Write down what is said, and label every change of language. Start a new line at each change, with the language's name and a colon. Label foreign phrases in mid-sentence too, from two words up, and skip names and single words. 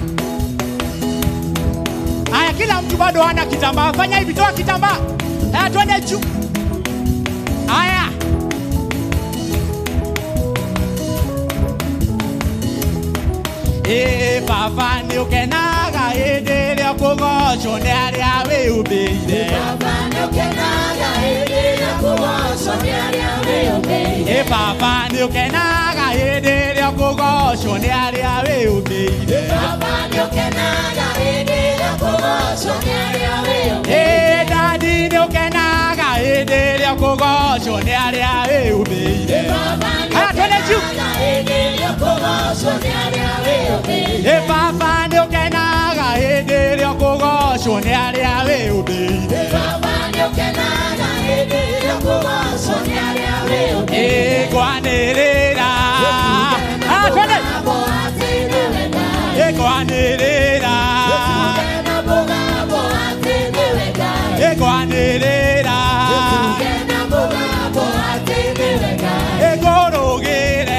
Swahili: Haya, kila mtu bado hana kitambaa. Fanya hivi, toa kitambaa. Haya, twende juu. Haya.
Meru: Papa ni ukenaga endelea kugocho ni aria we ubeire. Papa ni ukenaga endelea kugocho ni aria we ubeire. Papa ni ukenaga endelea kugocho ni aria we ubeire. Papa ni ukenaga endelea kugocho ni aria we ubeire. Daddy ni ukenaga endelea kugocho ni aria we ubeire. Papa ni ukenaga endelea kugocho ni aria we ubeire. Papa ni ukenaga endelea kugocho ni aria we ubeire. Papa ni ukenaga endelea kugocho ni aria we ubeire. Kwanirira. Twende. Kwanirira. Kwanirira. Egorogere.